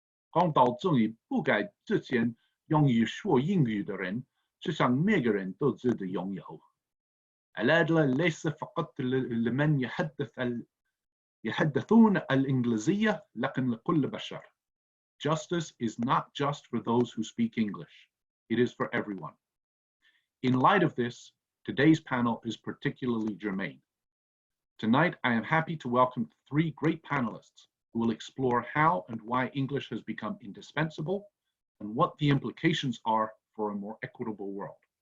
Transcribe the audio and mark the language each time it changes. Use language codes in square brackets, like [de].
[zh] 公道正义不该只限用于说英语的人，是向每个人都值得拥有。 [ar] العدل ليس فقط لمن يتحدثون الإنجليزية، لكن لكل بشر. [en] Justice is not just for those who speak English. It is for everyone. In light of this, today's panel is particularly germane. Tonight, I am happy to welcome three great panelists who will explore how and why English has become indispensable and what the implications are for a more equitable world.